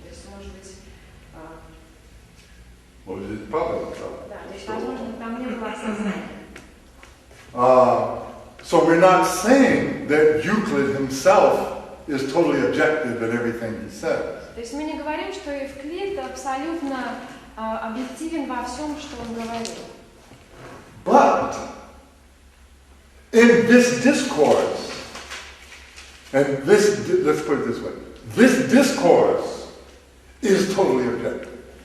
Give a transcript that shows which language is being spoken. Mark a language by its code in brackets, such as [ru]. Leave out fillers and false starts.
[ru] То есть, может быть, да, то есть, возможно, там не было осознания. [en] So we're not saying that Euclid himself is totally objective in everything he says. [ru] То есть мы не говорим, что Евклид абсолютно объективен во всем, что он говорит. [en] But in this discourse, and this, let's put it this way, this discourse is totally objective.